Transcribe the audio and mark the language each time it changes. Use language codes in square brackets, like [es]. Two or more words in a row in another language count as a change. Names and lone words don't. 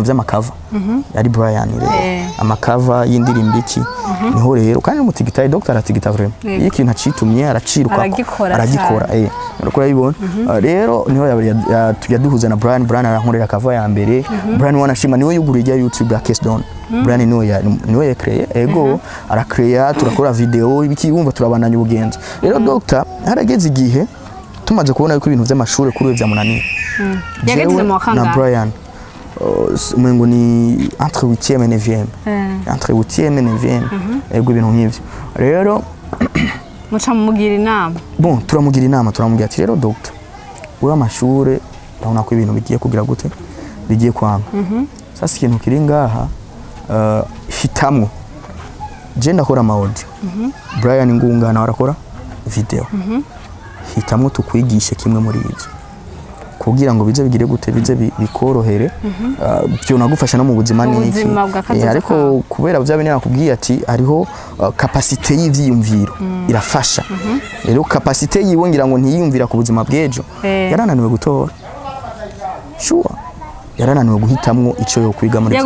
[rn] vy'amakava yari Brian rero amakava y'indirimbo iki niho rero kandi umutigitaye Dr aratigita vraiment ikintu acitumye araciruka aragikora urako yibona rero niho yaduhuza na Brian arankorera kava ya mbere Brian wanashima niwe yugurije YouTube ya Case Don Brian niwe yakreye ego arakreya turakora video ibiki wumva turabandanya ubugenzi rero Dr harageze igihe tumaze kubona yuko ibintu by'amashure kuri bya munani yageze mu wakanga na Brian umengo ni [fr] entre 8e et 9e entre 8e et 9e [rn] ego ibintu nk'ivyo rero muca mugira inama bon turamugira inama turamubwira ati rero Dr uri amashure ndabona ko ibintu bigiye kugira gute bigiye kwanga sasa ikintu kiri ngaha hitamwo je ndakora audio Brian ngungana warakora video hitamwo tukwigishe kimwe muri ivyo kugira ngo bize bigire gute bize bikorohere byo nagufasha no mu buzima niki ariko kubera byabene nakubwiye ati hariho capacité y'ivyiyumviro irafasha rero capacité yibongira ngo ntiyiyumvira ku buzima bwejo yarananiwe gutora sure yarananiwe guhitamwo ico yo kwiga muri